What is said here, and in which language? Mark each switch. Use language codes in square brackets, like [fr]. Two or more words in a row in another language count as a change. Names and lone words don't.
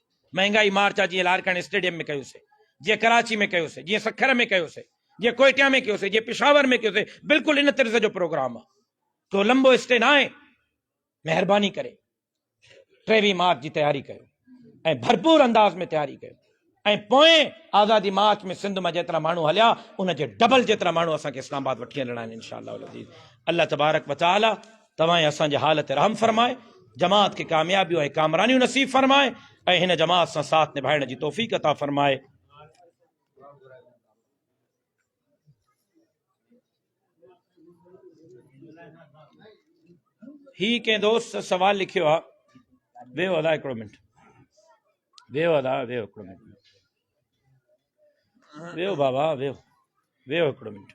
[sd] महांगाई मार्च आहे, जीअं लारकानी स्टेडियम में कयोसीं, जीअं कराची में कयोसीं, जीअं सखर में कयोसीं, जीअं कोयटा में कयोसीं, जीअं पेशावर में कयोसीं, बिल्कुलु इन तर्ज़ जो प्रोग्राम आहे। तो लंबो स्टे न आहे। महिरबानी करे 23 मार्च जी तैयारी कयो ऐं भरपूर अंदाज़ में तैयारी कयो, ऐं पोएं आज़ादी मार्च में सिंध में जेतिरा माण्हू हलिया उन जे डबल जेतिरा माण्हू असांखे इस्लामाबाद वठी हलणा आहिनि इंशाअल्लाह। [ar] الله تبارك وتعالى [sd] तव्हां असांजे हाल ते रहम फरमाए, जमात खे कामयाबियूं ऐं कामरानियूं नसीब फरमाए, ऐं हिन जमात सां साथ निभाइण जी तौफ़ीक़ अता फरमाए। ही कंहिं दोस्त सवाल लिखियो आहे, वेहो अदा हिकिड़ो मिंट, वेहो अदा, वेहो हिकिड़ो मिंट, वेहो बाबा, वेहो हिकिड़ो मिंट।